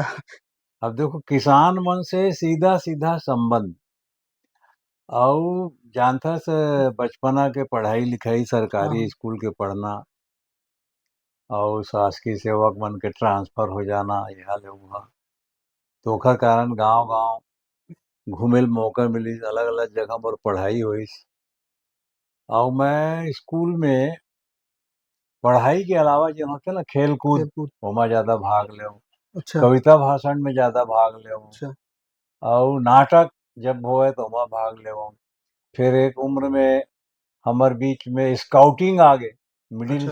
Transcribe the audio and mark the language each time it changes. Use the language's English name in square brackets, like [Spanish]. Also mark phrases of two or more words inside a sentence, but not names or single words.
[Chhattisgarhi] अब देखो किसान मन से सीधा सीधा संबंध और जानता से बचपना के पढ़ाई लिखाई सरकारी स्कूल के पढ़ना और शासकीय सेवक मन के ट्रांसफर हो जाना यहाँ ले वहाँ, तो ओखर कारण गांव गांव घूमे ल मौका मिलिस, अलग अलग जगह पर पढ़ाई होइस। और मैं स्कूल में पढ़ाई के अलावा जो होते ना खेल कूद, खेल-कूद। ओमा ज्यादा भाग ले, अच्छा, कविता भाषण में ज्यादा भाग ले, अच्छा, और नाटक जब होए तो ओमा भाग ले। फिर एक उम्र में हमर बीच में स्काउटिंग आ गए, मिडिल